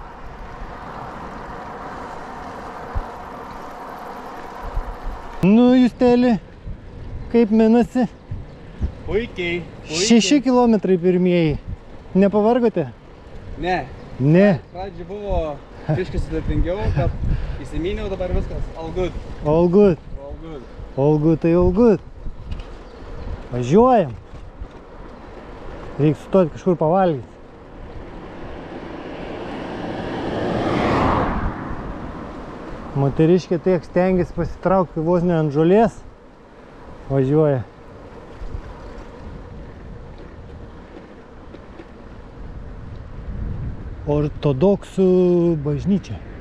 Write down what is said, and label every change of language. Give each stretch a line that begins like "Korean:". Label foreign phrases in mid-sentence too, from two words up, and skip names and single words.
Lithuanian: Nu, Justeli, kaip minasi? Puikiai. 6 kilometrai pirmieji. Nepavargote? Ne. Ne. Pradžiai buvo biškai sudėtingiau, bet įsiminiau, dabar viskas.
English: All good. All good. All good. All good, tai all good.
Lithuanian: Važiuojam. Reikia sustoti kažkur pavalgyti. Moteriškė tiek stengiasi pasitraukti vos ne ant žolės. Važiuoja. Ortodoksų bažnyčia.